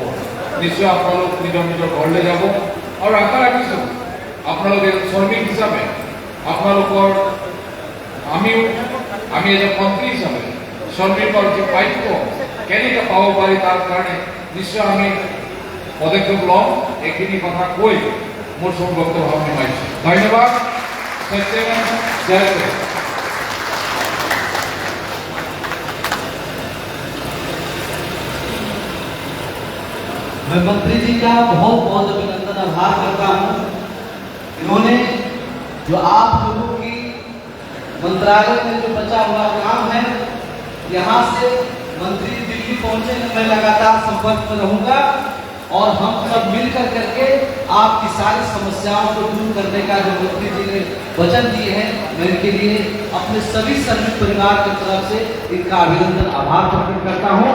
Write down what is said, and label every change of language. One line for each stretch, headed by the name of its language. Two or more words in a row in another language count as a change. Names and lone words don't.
Assamese: নিশ্চয় আপোনালোক নিজৰ নিজৰ ঘৰলৈ যাব আৰু আশা ৰাখিছোঁ আপোনালোকে শ্ৰমিক হিচাপে আপোনালোকৰ আমি এজন মন্ত্ৰী হিচাপে শ্ৰমিকৰ যি প্ৰাপ্য কেনেকৈ পাব পাৰি তাৰ কাৰণে নিশ্চয় আমি পদক্ষেপ ল'ম। এইখিনি কথা কৈ মোৰ চব বক্তব্য সামৰিছোঁ। ধন্যবাদ। সত্যমেন জয়তে।
Hindi: मैं मंत्री जी का बहुत बहुत अभिनंदन आभार करता हूँ। इन्होंने जो आप लोगों की मंत्रालय में जो बचा हुआ काम है, यहाँ से मंत्री दिल्ली पहुँचे, मैं लगातार संपर्क में रहूँगा और हम सब मिलकर करके आपकी सारी समस्याओं को दूर करने का जो मंत्री जी ने वचन दिए हैं, मैं इनके लिए अपने सभी श्रमिक परिवार की तरफ से इनका अभिनंदन आभार प्रकट करता हूँ।